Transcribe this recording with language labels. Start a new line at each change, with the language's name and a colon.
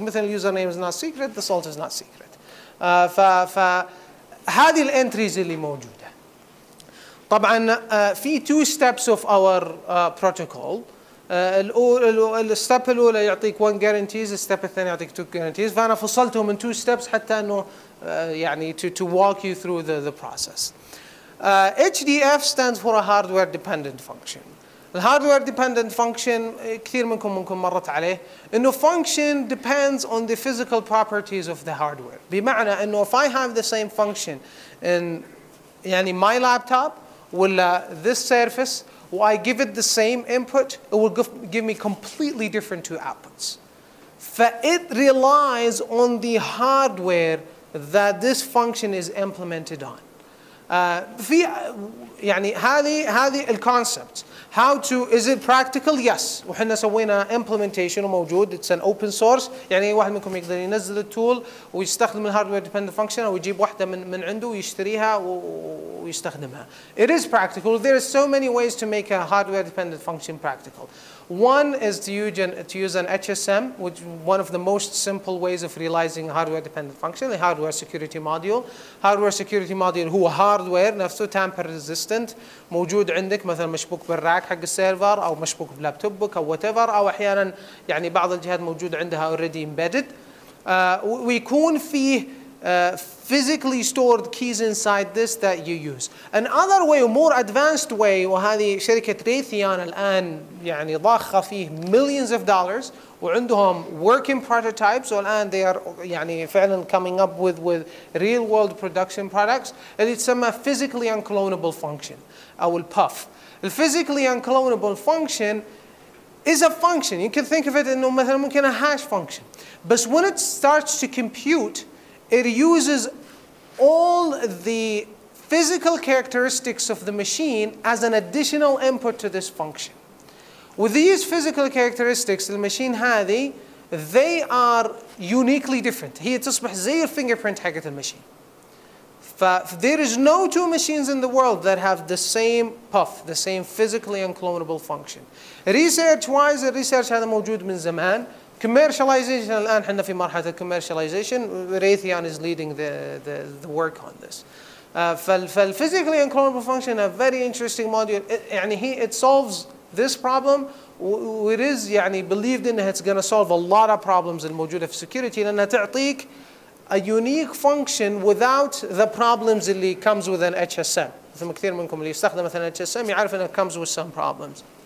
Arabic: مثل اليوزر نيم
English: is not secret, the salt is not secret.
Arabic: فهذه الانتريز اللي موجوده. طبعا في
English: 2 steps of our protocol.
Arabic: الستep الاولى يعطيك 1 guarantees، الستep الثاني يعطيك 2 guarantees، فانا فصلتهم من 2 steps حتى انه يعني
English: to walk you through the process. HDF stands for a hardware dependent function.
Arabic: الهاردوير dependent function كثير منكم مرت عليه انه
English: function depends on the physical properties of the hardware.
Arabic: بمعنى انه
English: if I have the same function in يعني my laptop ولا this surface I give it the same input, it will give me completely different 2 outputs. It relies on the hardware that this function is implemented on.
Arabic: في يعني هذه الكونسبت.
English: How to, is it practical? Yes.
Arabic: وحنا سوينا implementation وموجود.
English: It's an open source.
Arabic: يعني واحد منكم يقدر ينزل التول ويستخدم الهاردوير dependent function أو يجيب واحدة من عنده ويشتريها ويستخدمها.
English: It is practical. There are so many ways to make a hardware dependent function practical. One is to use an HSM, which is one of the most simple ways of realizing a hardware dependent function, a hardware security module.
Arabic: Hardware security module هو hardware نفسه
English: tamper resistant
Arabic: موجود عندك مثلا مشبوك بالراك حق السيرفر أو مشبوك بلابتوبك أو whatever، أو أحيانا يعني بعض الجهات موجود عندها
English: already embedded.
Arabic: ويكون فيه
English: physically stored keys inside this that you use. Another way, a more advanced way،
Arabic: وهذه شركة ريثيان الآن يعني ضاخة فيه
English: millions of dollars وعندهم working prototypes والآن they are
Arabic: يعني فعلا
English: coming up with real world production products
Arabic: اللي تسمى
English: physically unclonable function
Arabic: أو الباف.
English: physically unclonable function is a function. You can think of it
Arabic: إنه مثلا ممكن
English: a hash function. But when it starts to compute, it uses all the physical characteristics of the machine as an additional input to this function. With these physical characteristics, the machine هذه, they are uniquely different.
Arabic: هي تصبح زي الفينجربرنت حقت الماشين.
English: There is no 2 machines in the world that have the same puff, the same physically unclonable function.
Arabic: Research-wise, الريسيرش هذا موجود من زمان. Commercialization الآن احنا في مرحلة commercialization.
English: Raytheon is leading the work on this. فالphysically unclonable function a very interesting module. يعني it solves this problem. It is يعني believed in it's going to solve a lot of problems
Arabic: الموجودة في
English: security لأنها تعطيك a unique function without the problems اللي comes with an HSM.
Arabic: مثل كثير منكم اللي يستخدم مثلا HSM يعرف إنه
English: it comes with some problems.